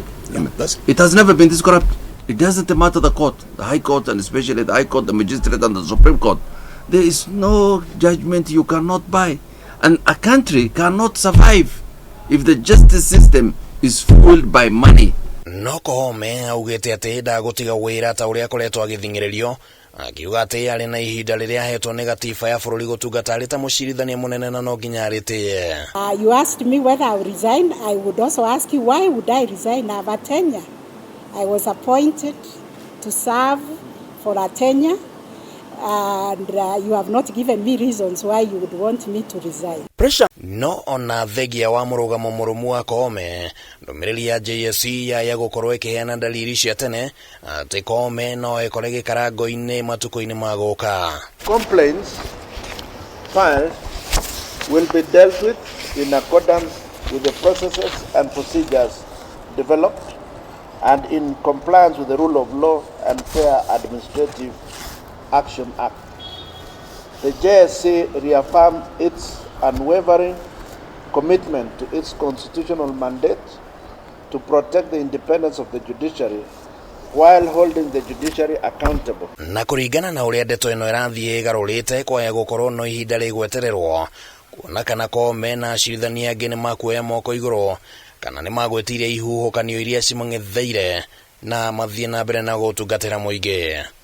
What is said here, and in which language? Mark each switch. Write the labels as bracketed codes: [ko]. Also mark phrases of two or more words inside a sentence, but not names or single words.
[en] It has never been this corrupt. It doesn't matter the court, the High Court, and especially the High Court, the Magistrate, and the Supreme Court. There is no judgment you cannot buy. And a country cannot survive if the justice system is fueled by money. [ki] No Koome augĩte atĩ ndagũtiga wĩra ta ũrĩa akoretwo agĩthing'ĩrĩrio, akiuga atĩ arĩ na ihinda rĩrĩa ahetwo nĩ gatiba ya bũrũri gũtungata arĩ ta mũcirithania mũnene na no nginya arĩtĩe. [en] You asked me whether I would resign. I would also ask you, why would I resign? I have a tenure. I was appointed to serve for a tenure, and you have not given me reasons why you would want me to resign. Pressure. [ki] No ona thegia wa mũrũgamo mũrũmu wa Koome, ndũmĩrĩri ya JSC ya gũkorwo ĩkĩheana dalili cia tene atĩ Koome no ĩkore gĩkarango-inĩ matukũ-inĩ magũka. [en] Complaints filed will be dealt with in accordance with the processes and procedures developed and in compliance with the rule of law and fair administrative Action Act. The JSC reaffirmed its unwavering commitment to its constitutional mandate to protect the independence of the judiciary while holding the judiciary accountable. [ki] Na kũringana na ũrĩa ndeto ĩno ĩrathiĩ ĩgarũrĩte kwaya gũkorwo no ihinda rĩgwetererwo kuona kana Koome na acirithania angĩ nĩ makuoya moko igũrũ kana nĩ magwetiria ihuhukanio iria cimang'etheire na mathiĩ na mbere na gũtungatĩra mũingĩ.